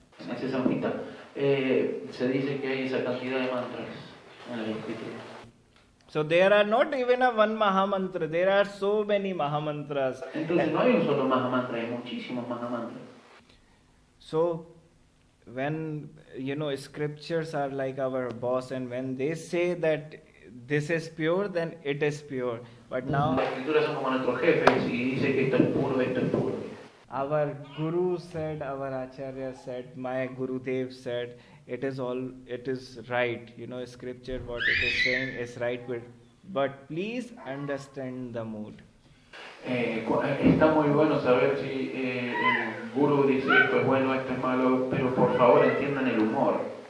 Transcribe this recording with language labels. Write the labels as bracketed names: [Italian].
[Spanish] En ese Samhita se dice que hay esa cantidad de mantras en la escritura. [English] So there are not even one Mahamantra, there are so many Mahamantras. [Spanish] Entonces no hay un solo Mahamantra, hay muchísimos Mahamantras. [English] So when scriptures are like our boss, and when they say that this is pure, then it is pure. But now [Spanish] las escrituras son como nuestros jefes y dice que esto es puro, esto es puro. [English] Our Guru said, our Acharya said, my Gurudev said, it is right. Scripture, what it is saying is right, but please understand the mood. [Spanish] Está muy bueno saber si el Guru dice esto es bueno, esto es malo, pero por favor entiendan el humor.